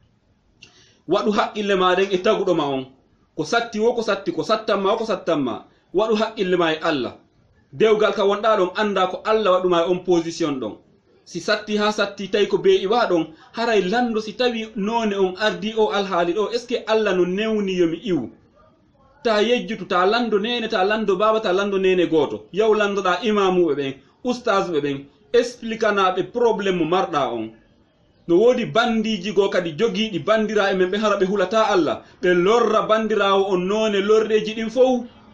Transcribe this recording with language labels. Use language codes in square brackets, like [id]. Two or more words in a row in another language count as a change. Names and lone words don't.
[ff] Waɗu haqqille maɗen e taguɗoma on. Ko satti wo ko satti, ko sattanma ko sattanma, waɗu haqqille ma e Allah. Dewgal ka wonɗa ɗon anda ko Allah waɗuma e on position ɗon. Si satti ha satti tawi ko be'i wa ɗon, haray lando si tawi none on ardi o alhaali ɗo, [fr] est ce que Allah no newni yomi iwu. [ff] Ta yejjutu ta lando nene, ta lando baba, ta lando nene goto. Yaw landoɗa imamuɓe ɓen, ustazuɓe ɓen, expliquanaɓe probléme mo marɗa on. No wodi bandiji go kadi jogiɗi bandira e men ɓe hara ɓe hulata Allah, ɓe lorra bandirawo on none lorreji ɗin fof.